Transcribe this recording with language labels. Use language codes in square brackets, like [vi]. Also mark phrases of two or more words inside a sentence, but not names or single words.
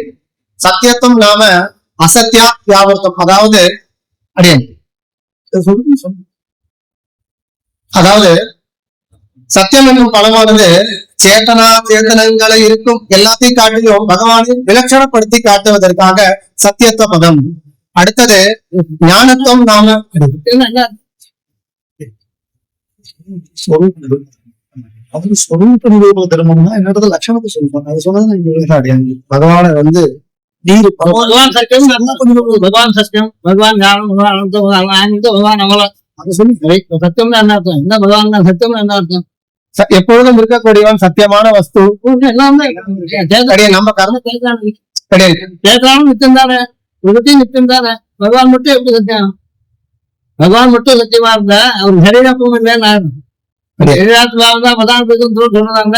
[ta] சத்தியத்துவம் நாம அசத்தியா வியாபர்த்தம், அதாவது அடியேன் அதாவது சத்தியம் என்னும் பலமானது சேத்தனங்களை இருக்கும் எல்லாத்தையும் காட்டிலும் பகவானை விலட்சணப்படுத்தி காட்டுவதற்காக சத்தியத்துவ பதம். அடுத்தது ஞானத்துவம் நாம தர்மம்னா என்னோட லட்சணத்தை சொல்லுவாங்க. அது சொன்னது பகவானை வந்து நீர் [sa] भगवान सत्यम भगवान सत्यम भगवान ज्ञान भगवान अनंत भगवान आनंद भगवान अमल [ta] அது சொல்லி सत्यम என்ன அர்த்தம்? என்ன பகவான் சத்தியம் என்ன அர்த்தம்? எப்பொழுதும் இருக்கக்கூடியவன் சத்தியமான வஸ்து எல்லாமே கிடையாது. நம்ம கர்ம கிடையாது. சேத்தானும் நித்தியம் தானே, விருத்தியும் நித்தியம் தானே. பகவான் மட்டும் எப்படி சத்தியம்? பகவான் மட்டும் சத்தியமா இருந்தா அவர் சரீரப்பும் இல்லைன்னு சரீராத்மாவும் தான் பதார்த்தம் சொல்றாங்க.